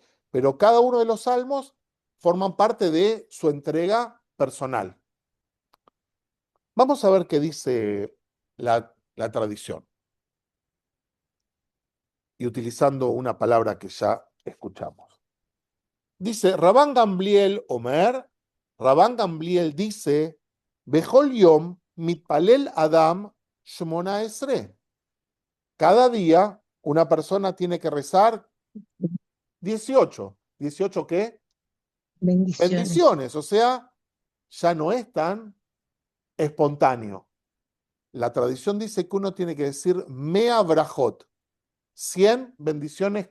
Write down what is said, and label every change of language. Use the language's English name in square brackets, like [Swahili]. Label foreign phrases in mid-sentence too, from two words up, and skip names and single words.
[Spanish] Pero cada uno de los salmos forman parte de su entrega personal. Vamos a ver qué dice la tradición. Y utilizando una palabra que ya escuchamos. Dice, [Hebrew] רבן גמליאל אומר, Rabán Gamliel dice, בכל יום מתפלל אדם שמונה עשרה. [Spanish] Cada día una persona tiene que rezar 18. ¿18 qué? Bendiciones. Bendiciones, o sea, ya no es tan espontáneo. La tradición dice que uno tiene que decir [Hebrew] מאה ברכות, [Spanish] 100 bendiciones